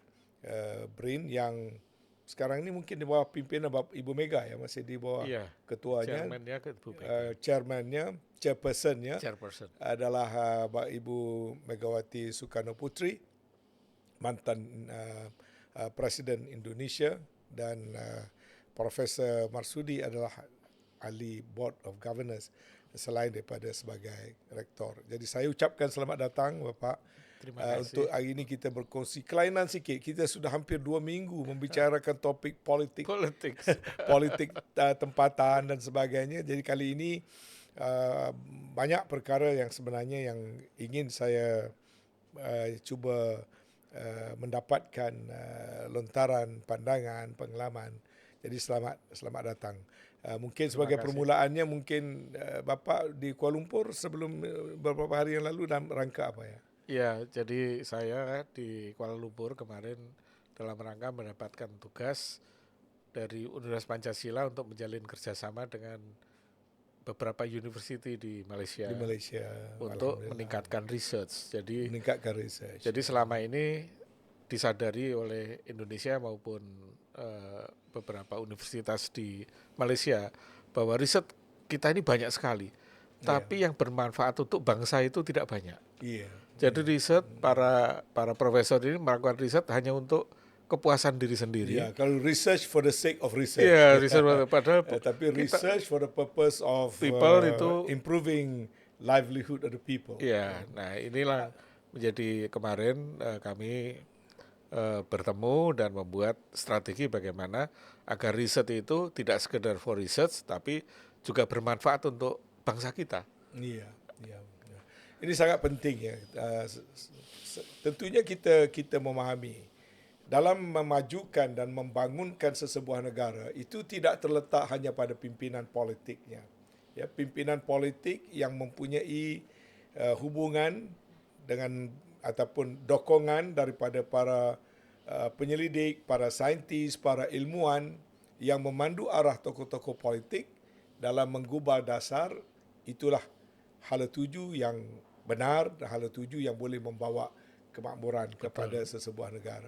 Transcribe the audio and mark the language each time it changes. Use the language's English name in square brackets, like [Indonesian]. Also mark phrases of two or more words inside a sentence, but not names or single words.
[Malay] BRIN yang sekarang ini mungkin di bawah pimpinan Ibu Mega, ya, masih di bawah ketuanya, chairpersonnya adalah Ibu Megawati Soekarno Putri, mantan Presiden Indonesia, dan Profesor Marsudi adalah ahli [English] Board of Governors [Malay] selain daripada sebagai rektor. Jadi saya ucapkan selamat datang Bapak. Terima kasih. Untuk hari ini kita berkongsi kelainan sikit. Kita sudah hampir 2 minggu membicarakan topik politik tempatan dan sebagainya. Jadi kali ini banyak perkara yang sebenarnya yang ingin saya cuba mendapatkan lontaran pandangan, pengalaman. Jadi selamat datang. Mungkin sebagai permulaannya, mungkin Bapak di Kuala Lumpur sebelum beberapa hari yang lalu dalam rangka apa ya? Ya, [Indonesian] jadi saya di Kuala Lumpur kemarin dalam rangka mendapatkan tugas dari Universitas Pancasila untuk menjalin kerjasama dengan beberapa university di Malaysia untuk meningkatkan research. Jadi selama ini disadari oleh Indonesia maupun beberapa universitas di Malaysia bahwa riset kita ini banyak sekali, tapi yang bermanfaat untuk bangsa itu tidak banyak. Iya. Jadi riset para profesor ini melakukan riset hanya untuk kepuasan diri sendiri. [Malay] Ya, kalau [English] research for the sake of research. [Indonesian] Iya, riset padahal Tapi kita [English] research for the purpose of [Indonesian] people itu [English] improving livelihood of the people. [Indonesian] ya. Nah, inilah menjadi kemarin kami bertemu dan membuat strategi bagaimana agar riset itu tidak sekedar [English] for research [Indonesian] tapi juga bermanfaat untuk bangsa kita. [Malay] Iya, iya. Ini sangat penting ya. Tentunya kita memahami dalam memajukan dan membangunkan sesebuah negara itu tidak terletak hanya pada pimpinan politiknya. Ya, pimpinan politik yang mempunyai hubungan dengan ataupun dokongan daripada para penyelidik, para saintis, para ilmuwan yang memandu arah tokoh-tokoh politik dalam menggubal dasar, itulah hala tuju yang benar dan hala tuju yang boleh membawa kemakmuran kepada sesebuah negara.